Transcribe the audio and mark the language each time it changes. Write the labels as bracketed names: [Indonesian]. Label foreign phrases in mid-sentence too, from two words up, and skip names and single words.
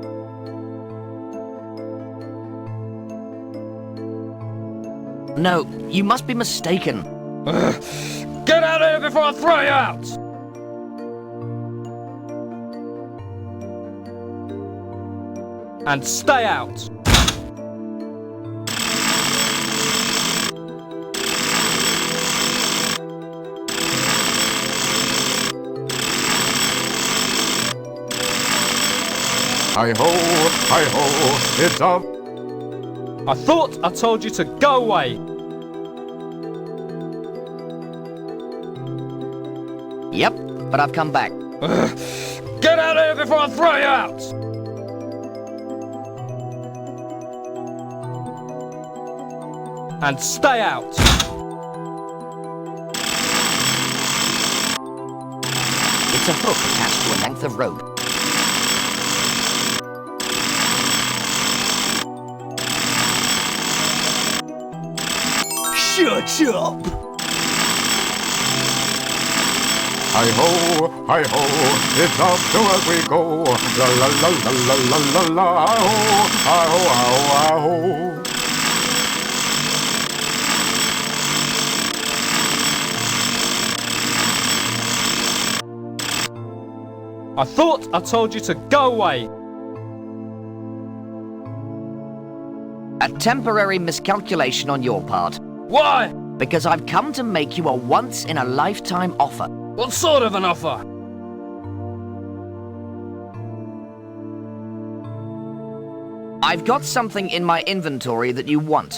[English] No, you must be mistaken. Get out of here before I throw you out! And stay out. Hi-ho, hi-ho, it's off. I thought I told you to go away. Yep, but I've come back. Get out of here before I throw you out! And stay out. It's a hook attached to a length of rope. Shut up! Hi-ho, hi-ho, it's off to as we go. La la la la la la la la, hi-ho, hi-ho, hi-ho. I thought I told you to go away. A temporary miscalculation on your part. Why? Because I've come to make you a once-in-a-lifetime offer. What sort of an offer? I've got something in my inventory that you want.